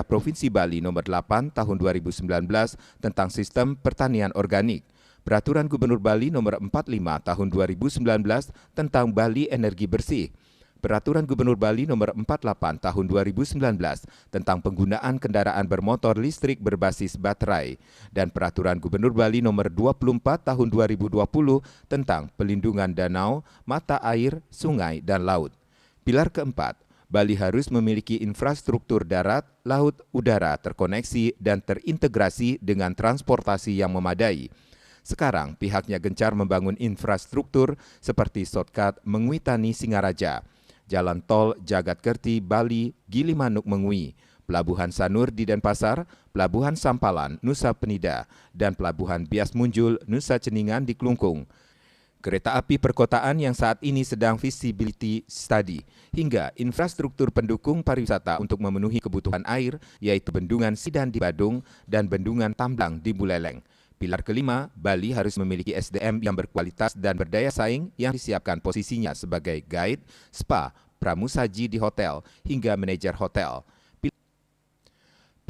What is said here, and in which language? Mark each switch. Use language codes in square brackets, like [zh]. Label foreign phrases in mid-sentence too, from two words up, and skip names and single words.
[id] Provinsi Bali Nomor 8 Tahun 2019 tentang sistem pertanian organik, Peraturan Gubernur Bali Nomor 45 Tahun 2019 tentang Bali Energi Bersih, Peraturan Gubernur Bali Nomor 48 Tahun 2019 tentang penggunaan kendaraan bermotor listrik berbasis baterai dan Peraturan Gubernur Bali Nomor 24 Tahun 2020 tentang pelindungan danau, mata air, sungai, dan laut. Pilar keempat, Bali harus memiliki infrastruktur darat, laut, udara terkoneksi dan terintegrasi dengan transportasi yang memadai. Sekarang pihaknya gencar membangun infrastruktur seperti shortcut Mengwitani Singaraja, Jalan Tol Jagat Kerti Bali Gilimanuk Mengwi, Pelabuhan Sanur di Denpasar, Pelabuhan Sampalan Nusa Penida, dan Pelabuhan Bias Munjul Nusa Ceningan di Klungkung. Kereta api perkotaan yang saat ini sedang [en] feasibility study, [id] hingga infrastruktur pendukung pariwisata untuk memenuhi kebutuhan air, yaitu Bendungan Sidan di Badung dan Bendungan Tamblang di Buleleng. Pilar kelima, Bali harus memiliki SDM yang berkualitas dan berdaya saing yang disiapkan posisinya sebagai guide, spa, pramusaji di hotel, hingga manajer hotel.